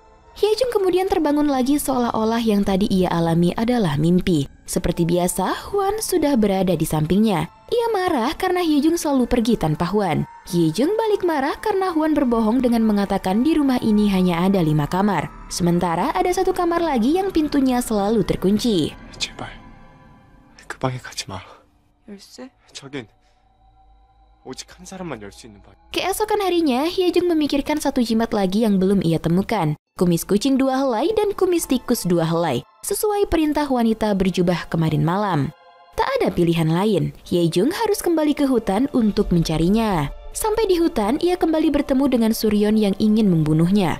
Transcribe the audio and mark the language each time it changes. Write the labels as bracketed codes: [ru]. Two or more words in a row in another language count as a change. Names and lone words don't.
[id] Hyejung kemudian terbangun lagi seolah-olah yang tadi ia alami adalah mimpi. Seperti biasa, Hwan sudah berada di sampingnya. Ia marah karena Hyejung selalu pergi tanpa Hwan. Hyejung balik marah karena Hwan berbohong dengan mengatakan di rumah ini hanya ada 5 kamar. Sementara ada 1 kamar lagi yang pintunya selalu terkunci. [ko] 제발 그 방에 가지 마. 열쇠? 저긴 오직 한 사람만 열 수 있는 방. [id] Keesokan harinya, Hyejung memikirkan 1 jimat lagi yang belum ia temukan. Kumis kucing 2 helai dan kumis tikus 2 helai, sesuai perintah wanita berjubah kemarin malam. Tak ada pilihan lain, Hyejung harus kembali ke hutan untuk mencarinya. Sampai di hutan, ia kembali bertemu dengan Suryeon yang ingin membunuhnya.